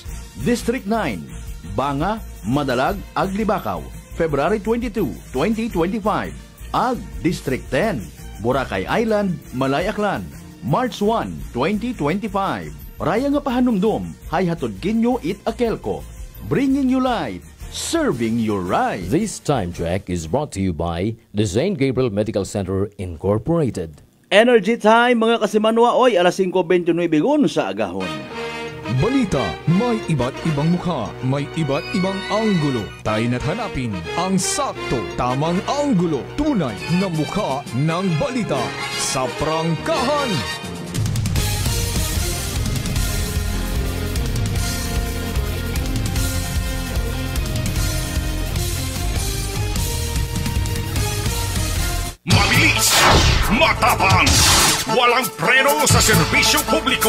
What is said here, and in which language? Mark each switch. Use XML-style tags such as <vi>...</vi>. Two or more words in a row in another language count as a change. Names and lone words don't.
<akl>District 9, Banga, Madalag, Aglibakaw, February 22, 2025. Ag, District 10, Boracay Island, Malay Aklan, March 1, 2025. Raya nga pahanumdom, hay hatod kinyo It-Akelco.</akl> <en>Bringing you light, serving you right. This time check is brought to you by the St. Gabriel Medical Center Incorporated.</en> <akl>Energy time mga kasimanwa, oy, alas 5:29 gun sa agahon.</akl> <tl>Balita, may iba't ibang mukha, may iba't ibang anggulo. Tayo na't hanapin ang sakto, tamang anggulo, tunay na mukha ng balita sa prangkahan. Mabilis, matapang, walang preno sa serbisyo publiko.</tl>